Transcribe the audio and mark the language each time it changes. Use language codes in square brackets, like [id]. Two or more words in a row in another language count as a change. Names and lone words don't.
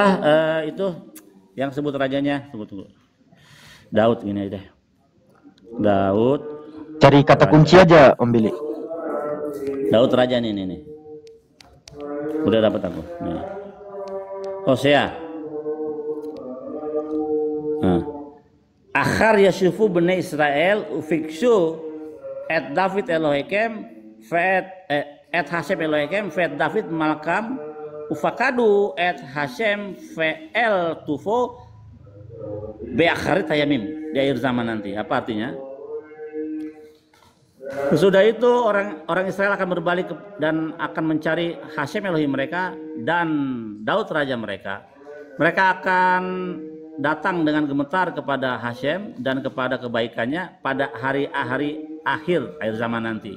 [id] Itu yang sebut rajanya, tunggu. Daud ini aja deh. Daud. Cari kata raja. Kunci aja Om Billy. Daud raja nih. Udah dapat aku. Nih. Hosea. [he] אחר ישובו בני ישראל ובקשו את דוד אלהיכם את השם אלהיכם את דוד מלכם ופחדו את השם ואל טובו באחרית הימים [id] di akhir zaman nanti. Apa artinya? Sesudah itu orang Israel akan berbalik dan akan mencari Hashem Elohim mereka dan Daud raja mereka. Mereka akan datang dengan gemetar kepada Hashem dan kepada kebaikannya pada hari akhir zaman nanti.